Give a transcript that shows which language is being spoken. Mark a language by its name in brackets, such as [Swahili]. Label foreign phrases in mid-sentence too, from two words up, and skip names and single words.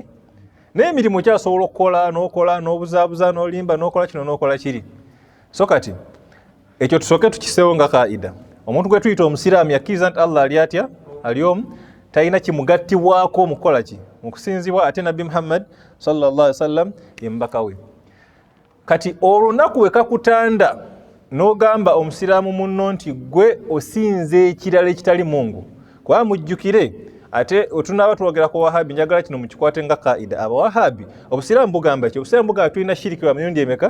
[Ganda] Naye emirimu kyasobola okukola n'okola n'obuzaabuza n'olimba n'okola kino n'okola kiri. So kati ekyo tusooke tukiseewo nga kaida. Omuntu gwe tuyita omusiraamu yakkiriza nti Allah ali atya? Ali omu, talina kimugattibwako mu kukola ki? Mu kusinzibwa ate Nabbi Muhammad [Arabic] صلى الله عليه وسلم [Ganda] ye mubaka we. Kati olunaku we kakutanda n'ogamba omusiraamu munno nti gwe osinze ekirala ekitali Mungu, kuba mujjukire ate otunaaba twogera ku Wahabi, njagala kino mukikwate nga kaida. Abawahabi obusiraamu bugamba ki? Obusiraamu bugamba tulina shiriki wa mirundi emeka?